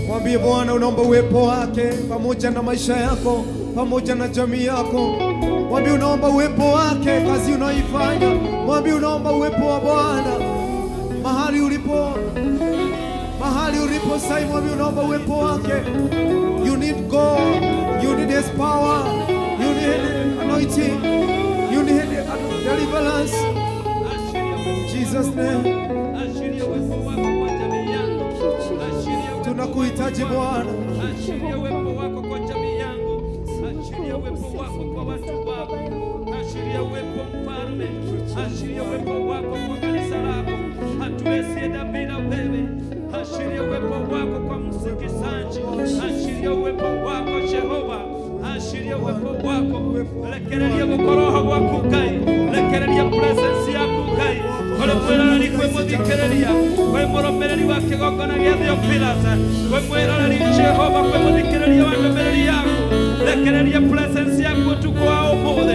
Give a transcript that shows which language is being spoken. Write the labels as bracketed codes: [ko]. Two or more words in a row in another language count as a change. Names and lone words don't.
[sw] Mwambie Bwana unaomba uwepo wake pamoja na maisha yako, pamoja na jamii yako. Mwambie unaomba uwepo wake kazi unaoifanya. Mwambie unaomba uwepo wa Bwana mahali ulipo sasa. Mwambie unaomba uwepo wake. [en] You need God, you need His power, you need anointing, you need deliverance. Jesus name. [sw] Tunakuhitaji Bwana. Ashiria uwepo wako kwa jamii yangu. Ashiria uwepo wako kwa watu wako. Ashiria uwepo Mfalme. Ashiria uwepo wako kwa kanisa lako. Hatuwezi enda bila wewe. Ashiria uwepo wako kwa msikizaji. Ashiria uwepo wako Jehova. Ashiria uwepo wako. [ki] Lekereria gukoroha gwaku Ngai. Lekereria presence yaku Ngai. Kole mwiroreri kwe muthikiriria, kwe muromereri wa kigongona gia Theophilus, kwe mwiroreri Jehova, kwe muthikiriria wa ndomereri yaku. Lekereria presence yaku utuko wa umuthi.